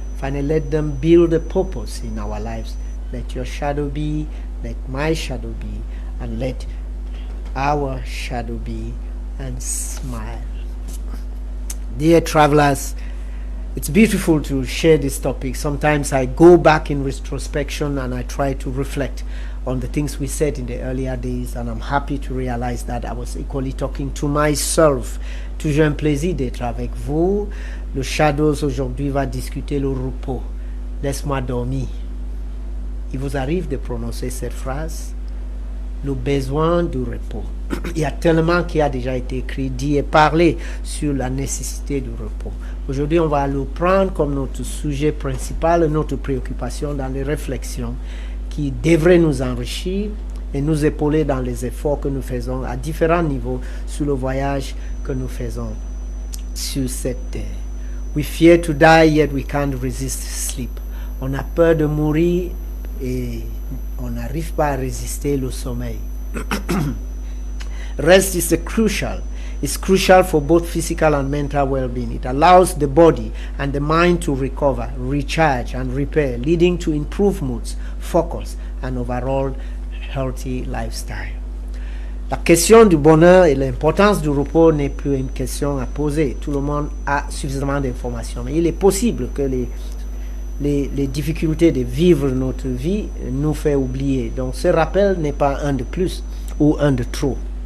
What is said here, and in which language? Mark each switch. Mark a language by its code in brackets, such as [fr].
[en] Finally, let them build a purpose in our lives. Let your shadow be, let my shadow be, and let our shadow be, and smile. Dear travelers, it's beautiful to share this topic. Sometimes I go back in retrospection and I try to reflect on the things we said in the earlier days, and I'm happy to realize that I was equally talking to myself. [fr] Toujours un plaisir d'être avec vous. Le Shadows aujourd'hui va discuter le repos. Laisse-moi dormir. Il vous arrive de prononcer cette phrase? Le besoin du repos. Il y a tellement qui a déjà été écrit, dit et parlé sur la nécessité du repos. Aujourd'hui, on va le prendre comme notre sujet principal, notre préoccupation dans les réflexions qui devraient nous enrichir et nous épauler dans les efforts que nous faisons à différents niveaux sur le voyage que nous faisons sur cette terre. [en] We fear to die, yet we can't resist sleep. [fr] On a peur de mourir et on n'arrive pas à résister le sommeil. [en] Rest is crucial. It's crucial for both physical and mental well-being. It allows the body and the mind to recover, recharge, and repair, leading to improved moods, focus, and overall healthy lifestyle. [fr] La question du bonheur et l'importance du repos n'est plus une question à poser. Tout le monde a suffisamment d'informations. Mais il est possible que les difficultés de vivre notre vie nous fassent oublier. Donc ce rappel n'est pas un de plus ou un de trop.